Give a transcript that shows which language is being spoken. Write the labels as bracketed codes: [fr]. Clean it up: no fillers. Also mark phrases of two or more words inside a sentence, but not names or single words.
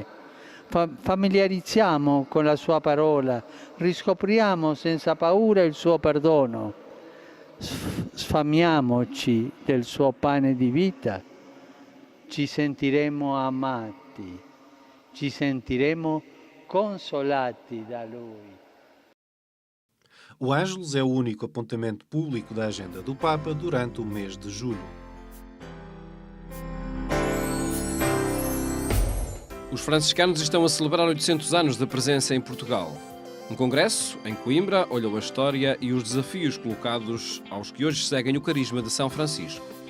[it] Familiarizziamo con la sua parola, riscopriamo senza paura il suo perdono. Sfamiamoci del suo pane di vita, ci sentiremo amati, ci sentiremo consolati da Lui. [pt] O Ângelus é o único apontamento público da agenda do Papa durante o mês de julho. Os franciscanos estão a celebrar 800 anos de presença em Portugal. Um congresso, em Coimbra, olhou a história e os desafios colocados aos que hoje seguem o carisma de São Francisco.